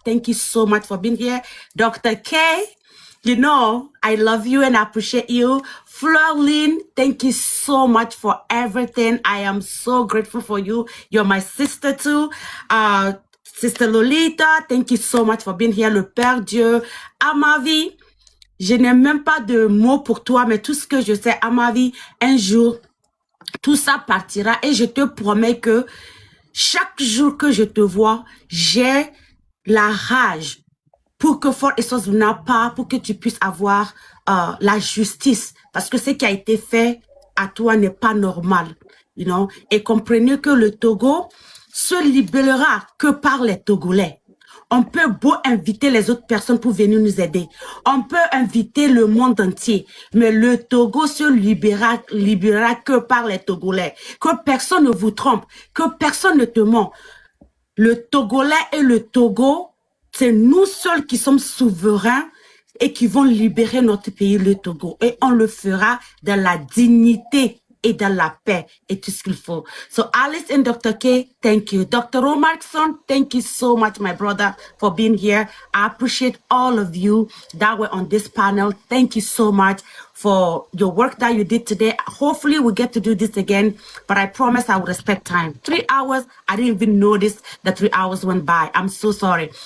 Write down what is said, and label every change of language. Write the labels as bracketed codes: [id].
[en] Thank you so much for being here. Dr. K, you know, I love you and I appreciate you. Florlene, thank you so much for everything. I am so grateful for you. You're my sister too. Sister Lolita, thank you so much for being here. [fr] Le Père Dieu, Amavi, je n'ai même pas de mots pour toi, mais tout ce que je sais, Amavi, un jour, tout ça partira et je te promets que chaque jour que je te vois, j'ai la rage pour que Fort Essos n'a pas, pour que tu puisses avoir la justice. Parce que ce qui a été fait à toi n'est pas normal. [en] You know? [fr] Et comprenez que le Togo se libérera que par les Togolais. On peut beau inviter les autres personnes pour venir nous aider. On peut inviter le monde entier. Mais le Togo se libérera que par les Togolais. Que personne ne vous trompe. Que personne ne te ment. Le Togolais et le Togo, c'est nous seuls qui sommes souverains et qui vont libérer notre pays, le Togo. Et on le fera dans la dignité et dans la paix et tout ce qu'il faut. [en] So Alice and Dr. K, thank you. Dr. Romarkson, thank you so much, my brother, for being here. I appreciate all of you that were on this panel. Thank you so much for your work that you did today. Hopefully we'll get to do this again, but I promise I will respect time. 3 hours, I didn't even notice that 3 hours went by. I'm so sorry.